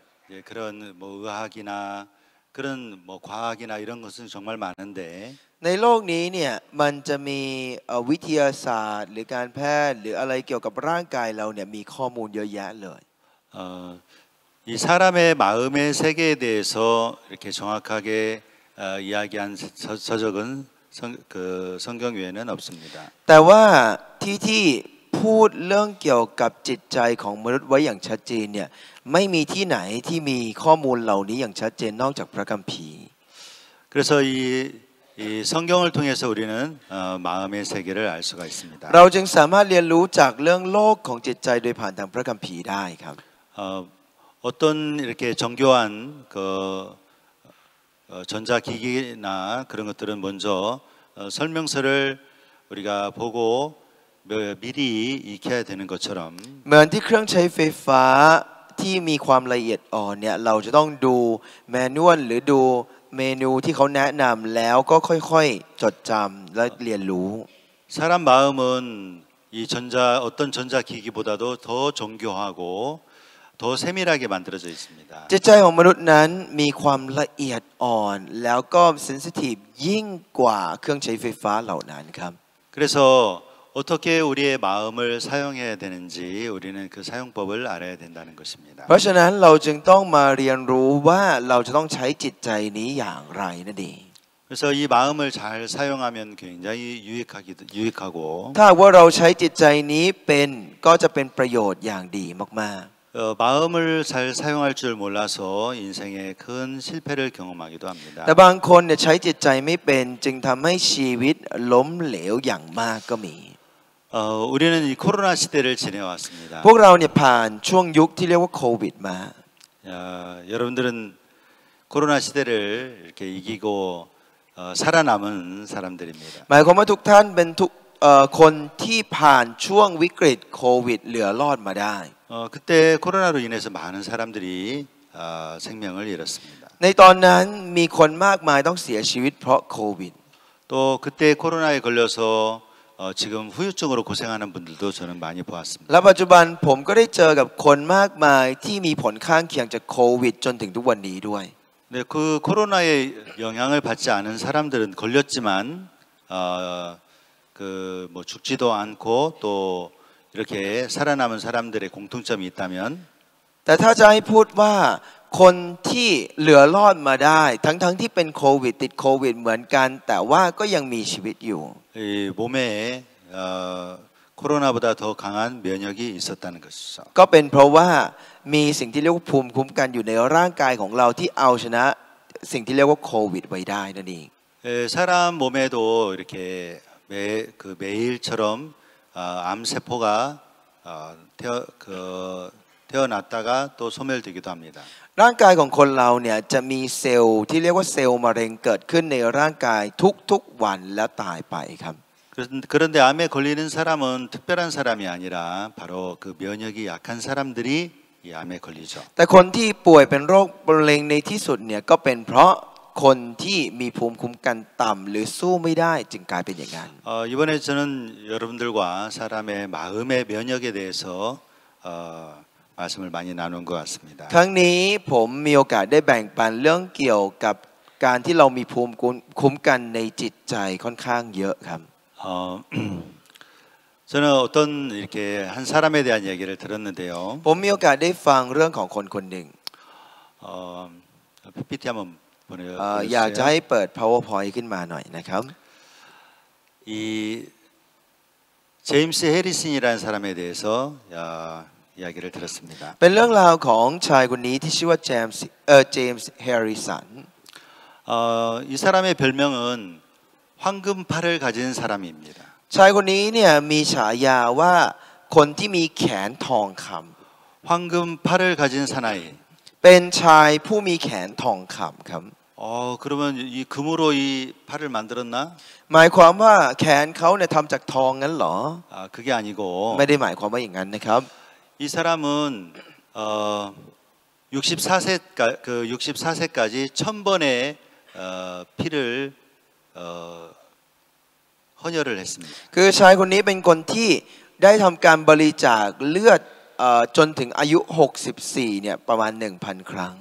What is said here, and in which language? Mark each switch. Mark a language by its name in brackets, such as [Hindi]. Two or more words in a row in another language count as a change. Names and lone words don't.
[Korean] 예, 그런 뭐 의학이나 그런 뭐 과학이나 이런 것은 정말 많은데 [Thai] ในโลกนี้เนี่ยมันจะมีวิทยาศาสตร์หรือการแพทย์หรืออะไรเกี่ยวกับร่างกายเราเนี่ยมีข้อมูลเยอะแยะเลย [Korean] 이 사람의 마음의 세계에 대해서 이렇게 정확하게 이야기한 서적은 성경 외에는 없습니다. [Thai] แต่ว่าที่พูดเรื่องเกี่ยวกับจิตใจของมนุษย์ไว้อย่างชัดเจนเนี่ยไม่มีที่ไหนที่มีข้อมูลเหล่านี้อย่างชัดเจนนอกจากพระคัมภีร์ [Korean] 그래서 이 성경을 통해서 우리는 마음의 세계를 알 수가 있습니다. [Thai] เราจึงสามารถเรียนรู้จากเรื่องโลกของจิตใจโดยผ่านทางพระคัมภีร์ได้ครับ [Korean] 어떤 이렇게 정교한 그 전자기기나 그런 것들은 먼저 설명서를 우리가 보고 미리 익혀야 되는 것처럼 [Thai] เหมือนที่เครื่องใช้ไฟฟ้าที่มีความละเอียดอ่อนเนี่ยเราจะต้องดูแมนนวลหรือดูเมนูที่เขาแนะนำแล้วก็ค่อยๆจดจำและเรียนรู้ [Korean] 사람 마음은 이 어떤 전자기기보다도 더 정교하고 더 세밀하게 만들어져 있습니다. [Thai] จิตใจของมนุษย์นั้นมีความละเอียดอ่อนแล้วก็เซนซิทีฟยิ่งกว่าเครื่องใช้ไฟฟ้าเหล่านั้นครับ [Korean] 그래서 어떻게 우리의 마음을 사용해야 되는지 우리는 그 사용법을 알아야 된다는 것입니다. [Thai] เพราะฉะนั้นเราจึงต้องมาเรียนรู้ว่าเราจะต้องใช้จิตใจนี้อย่างไรนั่นเอง [Korean] 그래서 이 마음을 잘 사용하면 굉장히 유익하고 [Thai] ถ้าว่าเราใช้จิตใจนี้เป็นก็จะเป็นประโยชน์อย่างดีมากๆ [Korean] 마음을 잘 사용할 줄 몰라서 인생에 큰 실패를 경험하기도 합니다. [Thai] แต่บางคนเนี่ยใช้จิตใจไม่เป็นจึงทำให้ชีวิตล้มเหลวอย่างมากก็มี [Korean] 우리는 이 코로나 시대를 지내왔습니다. [Thai] พวกเราเนี่ยผ่านช่วงยุคที่เรียกว่าโควิดมา [Korean] 여러분들은 코로나 시대를 이렇게 이기고 살아남은 사람들입니다. [Thai] หมายความว่าทุกท่านเป็นคนที่ผ่านช่วงวิกฤตโควิดเหลือรอดมาได้ [Korean] 그때 코로나로 인해서 많은 사람들이 생명을 잃었습니다. [Thai] ในตอนนั้นมีคนมากมายต้องเสียชีวิตเพราะโควิด [Korean] 또 그때 코로나에 걸려서 지금 후유증으로 고생하는 분들도 저는 많이 보았습니다. [Thai] และปัจจุบันผมก็ได้เจอกับคนมากมายที่มีผลข้างเคียงจากโควิดจนถึงทุกวันนี้ด้วย [Korean] 네, 그 코로나의 영향을 받지 않은 사람들은 걸렸지만 그 뭐 죽지도 않고 또 이렇게 살아남은 사람들의 공통점이 있다면 [Thai] แต่ถ้าจะให้พูดว่าคนที่เหลือรอดมาได้ทั้งที่เป็นโควิดติดโควิดเหมือนกันแต่ว่าก็ยังมีชีวิตอยู่ [Korean] 이 몸에 코로나보다 더 강한 면역이 있었다는 것이죠. [Thai] ก็เป็นเพราะว่ามีสิ่งที่เรียกว่าภูมิคุ้มกันอยู่ในร่างกายของเราที่เอาชนะสิ่งที่เรียกว่าโควิดไว้ได้นั่นเอง [Korean] 사람 몸에도 이렇게 매일처럼 암세포가 태어났다가 또 소멸되기도 합니다. [Thai] ร่างกายของคนเราเนี่ยจะมีเซลล์ที่เรียกว่าเซลล์มะเร็งเกิดขึ้นในร่างกายทุกๆวันแล้วตายไปครับ [Korean] 그런데 암에 걸리는 사람은 특별한 사람이 아니라 바로 그 면역이 약한 사람들이 이 암에 걸리죠. [Thai] แต่คนที่ป่วยเป็นโรคมะเร็งในที่สุดเนี่ยก็เป็นเพราะคนที่มีภูมิคุ้มกันต่ำหรือสู้ไม่ได้จึงกลายเป็นอย่างนั้น [Korean] 이번에 저는 여러분들과 사람의 마음의 면역에 대해서 말씀을 많이 나눈 것 같습니다. [Thai] ครั้งนี้ผมมีโอกาสได้แบ่งปันเรื่องเกี่ยวกับการที่เรามีภูมิคุ้มกันในจิตใจค่อนข้างเยอะครับ [Korean] 저는 어떤 이렇게 한 사람에 대한 얘기를 들었는데요. [Thai] ผมมีโอกาสได้ฟังเรื่องของคนคนหนึ่ง [Korean] PPT 한번 [Thai] อยากจะให้เปิด PowerPoint ขึ้นมาหน่อยนะครับ [Korean] 이 제임스 해리슨이라는 사람에 대해서 이야기를 들었습니다. [Thai] เป็นเรื่องราวของชายคนนี้ที่ชื่อว่าเจมส์แฮร์ริสัน [Korean] 이 사람의 별명은 황금팔을 가진 사람입니다. [Thai] ชายคนนี้เนี่ยมีฉายาว่าคนที่มีแขนทองคำ [Korean] 황금팔을 가진 사나이. [Thai] เป็นชายผู้มีแขนทองคำครับ [Korean] 그러면 이 금으로 이 팔을 만들었나? [Thai] หมายความว่าแขนเขาเนี่ยทำจากทองงั้นเหรอ [Korean] 그게 아니고 [Thai] ไม่ได้หมายความว่าอย่างนั้นนะครับ [Korean] 이 사람은 64세까지 1000번의 피를 헌혈을 했습니다. [Thai] คือชายคนนี้เป็นคนที่ได้ทำการบริจาคเลือดจนถึงอายุ64เนี่ยประมาณ 1,000 ครั้ง